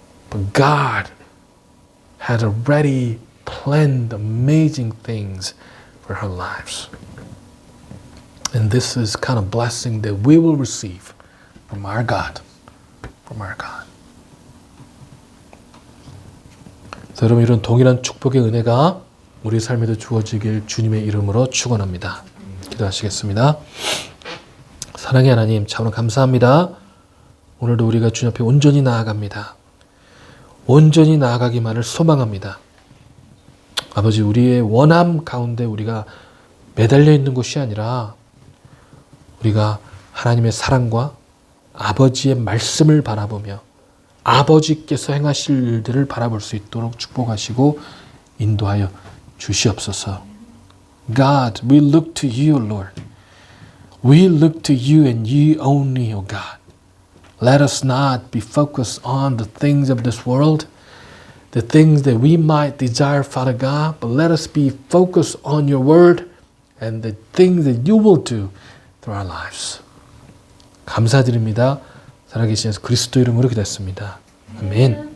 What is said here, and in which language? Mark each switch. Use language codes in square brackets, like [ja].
[en] But God had already planned amazing things for her lives. And this is kind of blessing that we will receive from our God. From our God. [ko] 자, 여러분, 이런 동일한 축복의 은혜가 우리 삶에도 주어지길 주님의 이름으로 축원합니다. 기도하시겠습니다. 사랑의 하나님, 참으로 감사합니다. 오늘도 우리가 주님 앞에 온전히 나아갑니다. 온전히 나아가기만을 소망합니다. 아버지, 우리의 원함 가운데 우리가 매달려 있는 것이 아니라 우리가 하나님의 사랑과 아버지의 말씀을 바라보며 아버지께서 행하실 일들을 바라볼 수 있도록 축복하시고 인도하여 주시옵소서. [en] God, we look to you, Lord. We look to you and you only, O God. Let us not be focused on the things of this world, the things that we might desire, Father God, but let us be focused on your word and the things that you will do through our lives. [ko] 감사드립니다. 살아계신 예수 그리스도 이름으로 기도했습니다. 아멘.